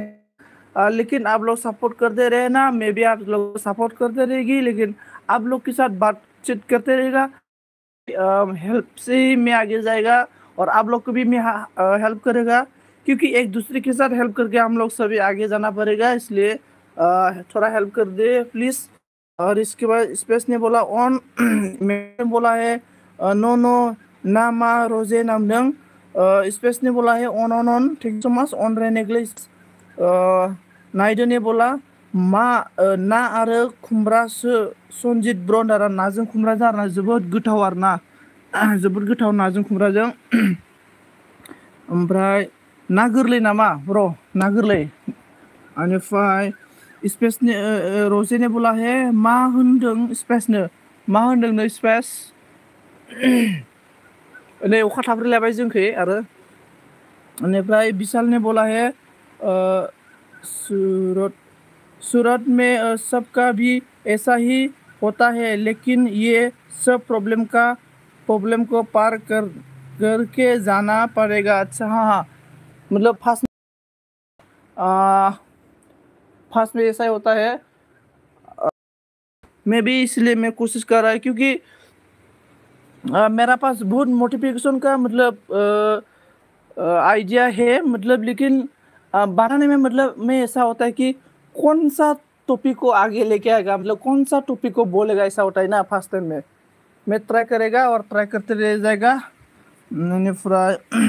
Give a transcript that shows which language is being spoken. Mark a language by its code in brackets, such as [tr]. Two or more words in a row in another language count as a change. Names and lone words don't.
[hi] लेकिन आप लोग सपोर्ट करते रहे ना मैं भी आप लोग सपोर्ट करते रहेगी लेकिन आप लोग के साथ बातचीत करते रहेगा हेल्प से ही मैं आगे जाएगा और आप लोग को भी मैं हेल्प करेगा क्योंकि एक दूसरे के साथ हेल्प करके हम लोग सभी आगे जाना पड़ेगा इसलिए थोड़ा हेल्प कर दे प्लीज़ और इसके बाद स्पेस ने बोला ऑन मैंने बोला है [en] no no [brx] ना मा रोजे नामदों [hi] स्पेस ने बोला है ऑन ऑन ऑन [en] thank so much [hi] ऑन रहने के लिए नायदो ने बोला [brx] मा ना आरो खुमब्रासो सनजित ब्रन्डारा नाजों खुमब्राजों आरोना जोबोद गोथाव आरोना जोबोद गोथाव नाजों खुमब्राजों ओमफ्राय ना गोरलै नामा ब्र ना गोरलै बेनिफ्राय स्पेसनि रजेने [hi] बोला है [brx] मा होनदों स्पेसनो मा होनदों नो स्पेस नै अखा थाफ्रिलायबाय जोंखै आरो बेनिफ्राय [hi] विशालने बोला है सूरत में सबका भी ऐसा ही होता है लेकिन ये सब प्रॉब्लम को पार करके जाना पड़ेगा अच्छा हाँ मतलब फास्ट में ऐसा ही होता है मैं भी इसलिए मैं कोशिश कर रहा है क्योंकि मेरा पास बहुत मोटिवेशन का मतलब आइडिया है मतलब लेकिन बनाने में मतलब में ऐसा होता है कि कौन सा टॉपिक को आगे लेके आएगा मतलब कौन सा टॉपिक को बोलेगा ऐसा होता है ना फर्स्ट टाइम में मैं ट्राई करेगा और ट्राई करते रह जाएगा बेनिफ्राय